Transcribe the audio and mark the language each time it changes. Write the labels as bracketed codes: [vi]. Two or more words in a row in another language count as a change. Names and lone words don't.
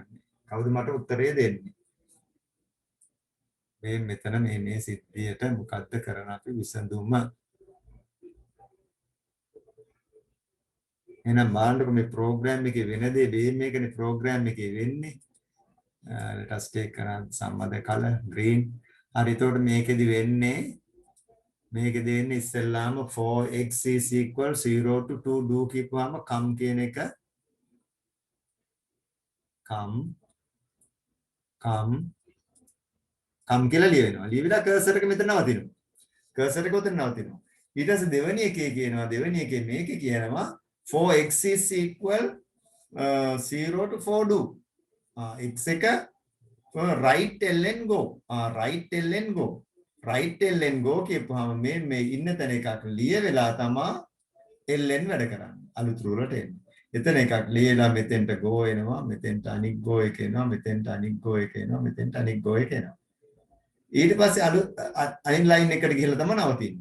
[si] කවුද මට උත්තරේ දෙන්නේ? මේ මෙතන මේ සිද්ධියට මොකද්ද කරන අපි විසඳුම? එහෙනම් බලන්නකො මේ ප්‍රෝග්‍රෑම් එකේ වෙන දේ මේකනේ ප්‍රෝග්‍රෑම් එකේ වෙන්නේ. [en] let us take some other color green. [si] හරි එතකොට මේකෙදි වෙන්නේ ඉස්සෙල්ලාම [en] for x is equal 0 to 2 do [si] කියපුවාම come කියන එක come කියලා ලියවෙනවා. ලියවිලා cursor එක මෙතන නවතිනවා. cursor එක උතන නවතිනවා. ඊට පස්සේ දෙවෙනි එකේ මේකේ කියනවා [en] for x is equal 0 to 4 do. x එක write ln go. write ln go [si] කියපුවාම මේ ඉන්න තැන එකක් ලියවිලා තමයි ln වැඩ කරන්නේ. අලුත් රූලට එන්නේ. එතන එකක් ලියලා මෙතෙන්ට go එනවා, මෙතෙන්ට අනික් go එක එනවා, මෙතෙන්ට අනික් go එක එනවා, මෙතෙන්ට අනික් go එක එනවා. ඊට පස්සේ අනිත් line එකට ගිහිල්ලා තමයි නවතින්නේ.